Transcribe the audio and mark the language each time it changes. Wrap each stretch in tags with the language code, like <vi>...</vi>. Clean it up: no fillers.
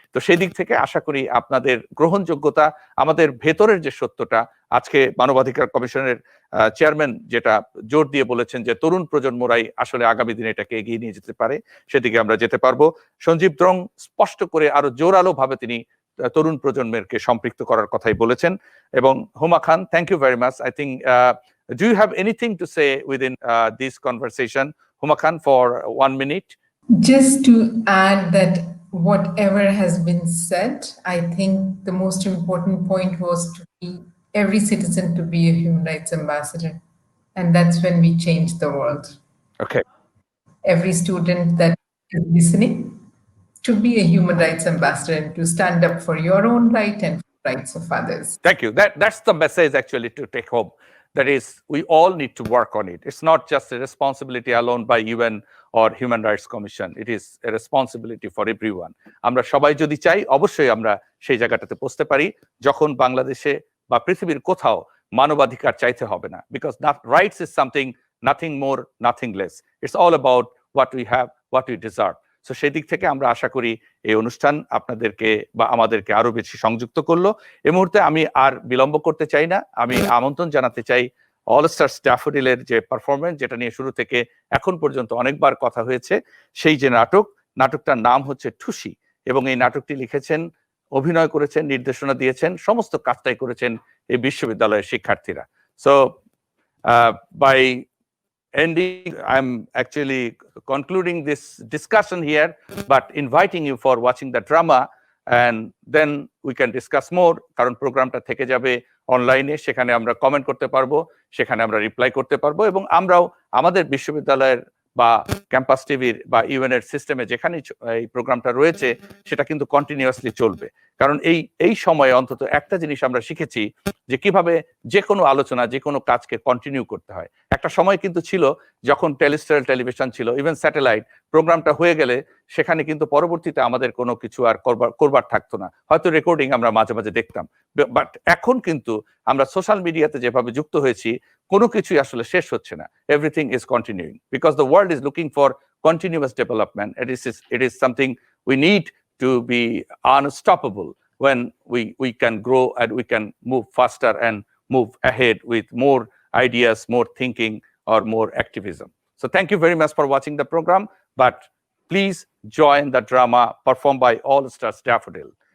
<bn>তো সেই দিক থেকে আশা করি আপনাদের গ্রহণযোগ্যতা, আমাদের ভেতরের যে সত্যটা, আজকে মানবাধিকার কমিশনের চেয়ারম্যান যেটা জোর দিয়ে বলেছেন যে তরুণ প্রজন্মরাই আসলে আগামী দিনে এটাকে এগিয়ে নিয়ে যেতে পারে, সেদিকে আমরা যেতে পারবো। সঞ্জীব দ্রং স্পষ্ট করে আরো জোরালো ভাবে তিনি তরুণ প্রজন্মেরকে সম্পৃক্ত করার কথাই বলেছেন। এবং হুমা খান,</bn> <en>Thank you very much. I think do you have anything to say within this conversation, Huma Khan, for 1 minute? Just to add that whatever has been said, I think the most important point was to be every citizen to be a human rights ambassador. And that's when we change the world. Okay. Every student that is listening to be a human rights ambassador and to stand up for your own right and rights of others. Thank you. That's the message actually to take home. That is, we all need to work on it. It's not just a responsibility alone by UN or Human Rights Commission. It is a responsibility for everyone.</en> <bn>আমরা সবাই যদি চাই, অবশ্যই আমরা সেই জায়গাটাতে পৌঁছতে পারি যখন বাংলাদেশে বা পৃথিবীর কোথাও মানবাধিকার চাইতে হবে না।</bn> <en>Because rights is something, nothing more, nothing less. It's all about what we have, what we deserve.</en> <bn>So সেই দিক থেকে আমরা আশা করি এই অনুষ্ঠান আপনাদেরকে বা আমাদেরকে আরো বেশি সংযুক্ত করলো। এই মুহূর্তে আমি আর বিলম্ব করতে চাই না, আমি আমন্ত্রণ জানাতে চাই অল স্টারস ড্যাফোডিলের যে পারফরমেন্স, যেটা নিয়ে শুরু থেকে এখন পর্যন্ত অনেকবার কথা হয়েছে, সেই যে নাটকটার নাম হচ্ছে ঠুসি, এবং এই নাটকটি লিখেছেন, অভিনয় করেছেন, নির্দেশনা দিয়েছেন, সমস্ত কাজটাই করেছেন এই বিশ্ববিদ্যালয়ের শিক্ষার্থীরা।</bn> <en>So by ending, I'm actually concluding this discussion here, but inviting you for watching the drama, and then we can discuss more.</en> <bn>কারণ প্রোগ্রামটা থেকে যাবে অনলাইনে, সেখানে আমরা কমেন্ট করতে পারবো, সেখানে আমরা রিপ্লাই করতে পারবো, এবং আমরাও আমাদের বিশ্ববিদ্যালয়ের বা ক্যাম্পাস টিভির বা ইউএনএর সিস্টেমে যেখানে এই প্রোগ্রামটা রয়েছে সেটা কিন্তু কন্টিনিউয়াসলি চলবে। কারণ এই সময়ে অন্তত একটা জিনিস আমরা শিখেছি যে কিভাবে যে কোনো আলোচনা, যে কোনো কাজকে কন্টিনিউ করতে হয়। একটা সময় কিন্তু ছিল যখন টেলিস্টার টেলিভিশন ছিল, ইভেন স্যাটেলাইট, প্রোগ্রামটা হয়ে গেলে সেখানে কিন্তু পরবর্তীতে আমাদের কোনো কিছু আর করবার থাকতো না, হয়তো রেকর্ডিং আমরা মাঝে মাঝে দেখতাম। বাট এখন কিন্তু আমরা সোশ্যাল মিডিয়াতে যেভাবে যুক্ত হয়েছি, কোনো কিছুই আসলে শেষ হচ্ছে না।</bn> <en>Everything is continuing because the world is looking for continuous development. It is something we need to be unstoppable when we can grow and we can move faster and move ahead with more ideas, more thinking, or more activism. So thank you very much for watching the program, but please join the drama performed by All Stars Daffodil.</en>